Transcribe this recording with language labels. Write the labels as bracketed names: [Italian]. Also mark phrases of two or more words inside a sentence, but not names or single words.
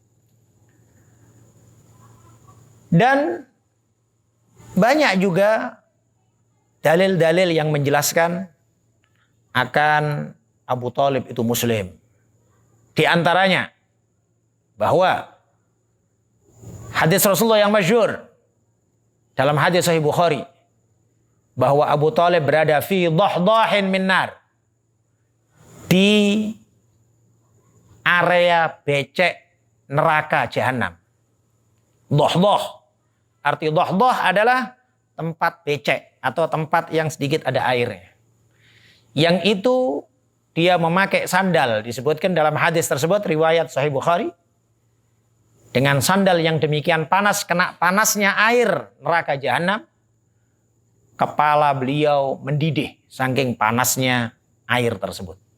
[Indonesian] Dan banyak juga dalil-dalil yang menjelaskan akan Abu Talib itu Muslim. Di antaranya bahwa hadis Rasulullah yang masyhur dalam hadis Sahih Bukhari bahwa Abu Talib berada [Arabic] في ضحضاح من نار, [Indonesian] di area becek neraka jahanam. Dhahdah, arti dhahdah adalah tempat becek atau tempat yang sedikit ada airnya. Yang itu dia memakai sandal, disebutkan dalam hadis tersebut riwayat Sahih Bukhari, dengan sandal yang demikian panas, kena panasnya air neraka jahanam, kepala beliau mendidih saking panasnya air tersebut.